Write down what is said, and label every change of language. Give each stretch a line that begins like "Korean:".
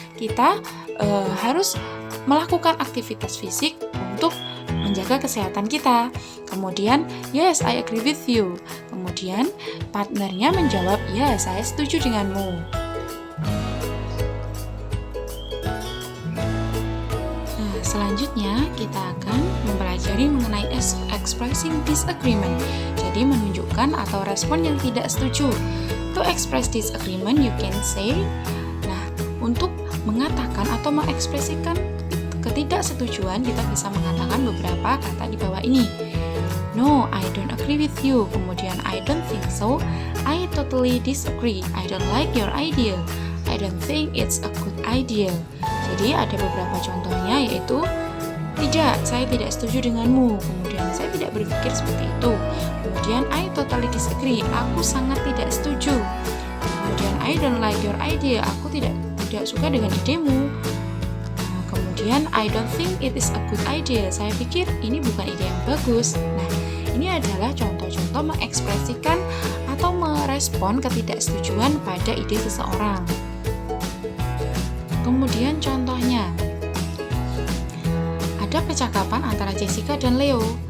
Indonesian: Kita harus melakukan aktivitas fisik untuk menjaga kesehatan kita.
English: Kemudian, yes, I agree with you.
Indonesian: Kemudian partnernya menjawab, ya, saya setuju denganmu. Selanjutnya, kita akan mempelajari mengenai expressing disagreement. Jadi, menunjukkan atau respon yang tidak setuju.
English: To express disagreement, you can say.
Indonesian: Nah, untuk mengatakan atau mengekspresikan ketidaksetujuan, kita bisa mengatakan beberapa kata di bawah ini.
English: No, I don't agree with you. Kemudian, I don't think so. I totally disagree. I don't like your idea. I don't think it's a good idea.
Indonesian: Jadi ada beberapa contohnya, yaitu tidak, saya tidak setuju denganmu. Kemudian, saya tidak berpikir seperti itu.
English: Kemudian, I totally disagree.
Indonesian: Aku sangat tidak setuju.
English: Kemudian, I don't like your idea.
Indonesian: Aku tidak suka dengan idemu.
English: Nah, kemudian, I don't think it is a good idea.
Indonesian: Saya pikir ini bukan ide yang bagus. Nah, ini adalah contoh-contoh mengekspresikan atau merespon ketidaksetujuan pada ide seseorang. Kemudian contohnya, ada percakapan antara Jessica dan Leo.